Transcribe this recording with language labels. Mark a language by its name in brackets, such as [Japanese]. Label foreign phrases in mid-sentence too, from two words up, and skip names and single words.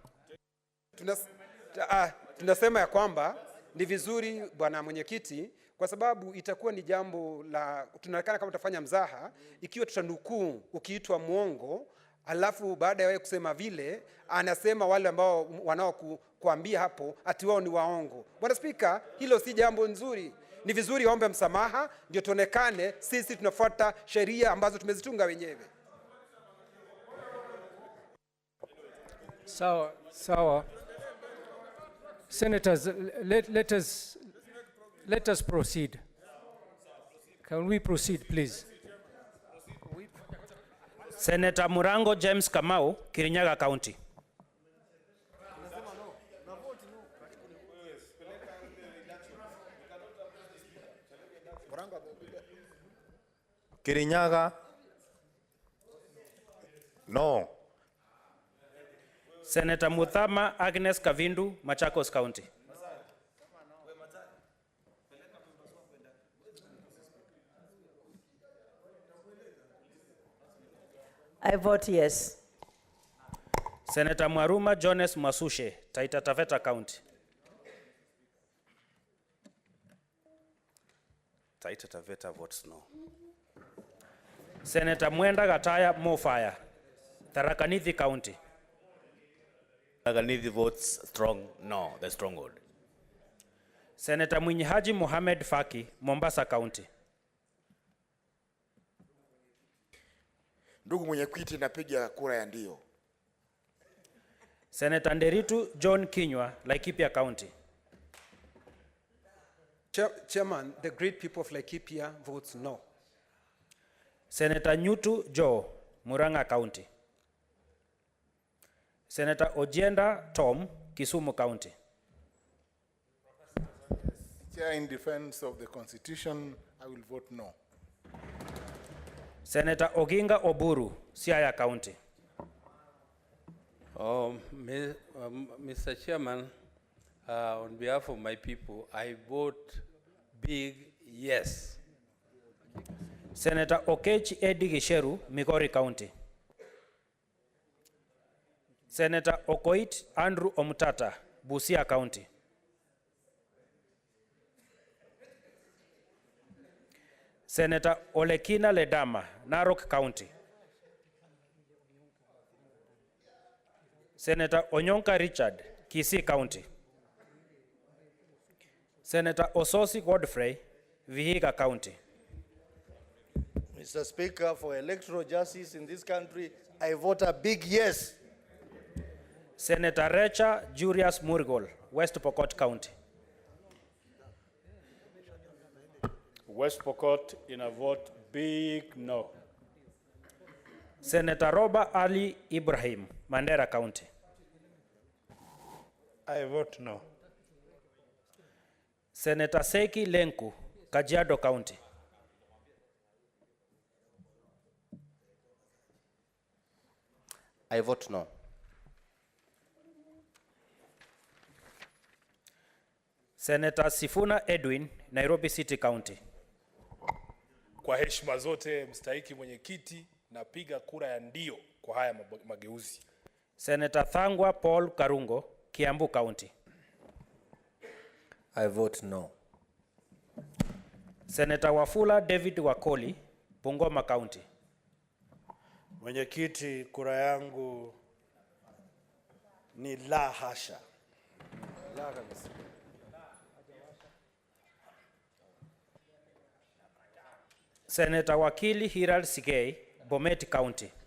[Swahili] Tunasema ya kwamba ni vizuri bwana mwenyekiti, kwa sababu itakuwa ni jambo la tunaonekana kama tutafanya mzaha ikiwa tutanukuu ukiitwa muongo, alafu baada ya wewe kusema vile anasema wale ambao wanaokuambia hapo ati wao ni waongo. Bwana Spika, hilo si jambo nzuri. Ni vizuri waombe msamaha ndio tuonekane sisi tunafuata sheria ambazo tumezitunga wenyewe. Sawa. [English] Senators, let us proceed. Can we proceed, please? Senator Murango James Kamau, Kirinyaga County. Kirinyaga, no. Senator Muthama Agnes Kavindu, Machakos County. I vote yes. Senator Mwaruma Jones Masushe, Taita Taveta County. Taita Taveta votes no. Senator Mwenda Gataya Mofire, Tharaka Nithi County. Tharaka Nithi votes strong no, the stronghold. Senator Mwinyi Mohamed Faki, Mombasa County. [Swahili] Ndugu mwenyekiti, napiga kura ya ndio. [English] Senator Nderitu John Kinywa, Laikipia County. Chairman, the great people of Laikipia votes no. Senator Nyutu Joe, Murang'a County. Senator Ojienda Tom, Kisumu County. Chair, in defense of the Constitution, I will vote no. Senator Oginga Oburu, Siaya County. Mr. Chairman, on behalf of my people, I vote big yes. Senator Okechi Edi Gisheru, Migori County. Senator Okoit Andrew Omutata, Busia County. Senator Olekina Ledama, Narok County. Senator Onyonka Richard, Kisii County. Senator Ososi Godfrey, Vihiga County. Mr. Speaker, for electoral justice in this country, I vote a big yes. Senator Recha Julius Murgol, West Pokot County. West Pokot in a vote big no. Senator Roba Ali Ibrahim, Mandera County. I vote no. Senator Seki Lenku, Kajiado County. I vote no. Senator Sifuna Edwin, Nairobi City County. [Swahili] Kwa heshima zote mstahiki mwenyekiti, napiga kura ya ndio kwa haya mageuzi. [English] Senator Thangwa Paul Karungo, Kiambu County. I vote no. Senator Wafula David Wakoli, Bungoma County. [Swahili] Mwenyekiti, kura yangu ni la hasha. La kabisa. [English] Senator Wakili Hiral Sigei, Bomet County.